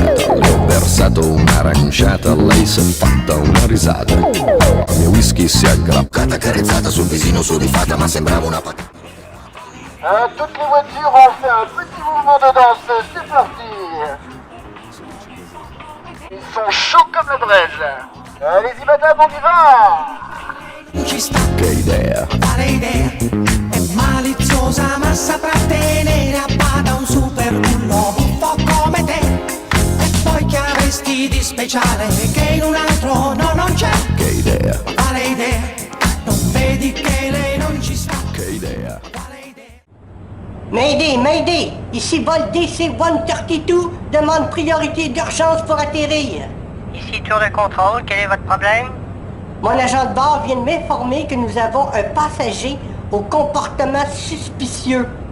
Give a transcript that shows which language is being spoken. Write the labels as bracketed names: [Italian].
[Italian] Le ho versato un'aranciata, lei si è fatta una risata. Il mio whisky si è aggrappata, carezzata sul visino sudifata, ma sembrava una patata. [French] Toutes les voitures ont fait un petit mouvement de danse, c'est parti. Ils sont chauds comme la braise. Allez-y madame, on y va. [Italian] Non ci sta, Che idea, quale idea? È maliziosa ma saprà tenere a bada un super bullo buffo come te. E poi che avresti di speciale che in un altro no non c'è? che idea, Quale idea? Non vedi che lei non ci sta? che idea. Quale idea? Mayday, Mayday! [French] Ici Vol DC-132 demande priorité d'urgence pour atterrir. Ici tour de contrôle, quel est votre problème? Mon agent de bord vient de m'informer que nous avons un passager au comportement suspicieux.